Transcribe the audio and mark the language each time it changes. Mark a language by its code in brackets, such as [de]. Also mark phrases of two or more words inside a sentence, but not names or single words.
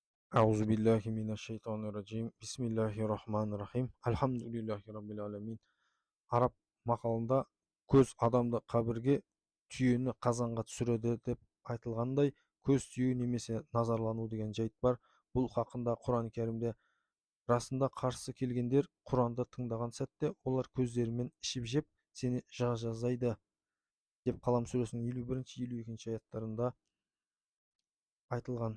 [ar] أعوذ بالله من الشيطان الرجيم. بسم الله الرحمن الرحيم. الحمد لله رب العالمين. [kk] Араб мақалында көз адамды қабірге, түйені қазанға түсіреді деп айтылғандай, көз тию немесе назарлану деген жайт бар. Бұл хақында Құран Кәрімде расында қарсы келгендер Құранды тыңдаған сәтте олар көздерімен ішіп жеп сені жазайды деп Қалам сүресінің 51-52 аяттарында айтылған.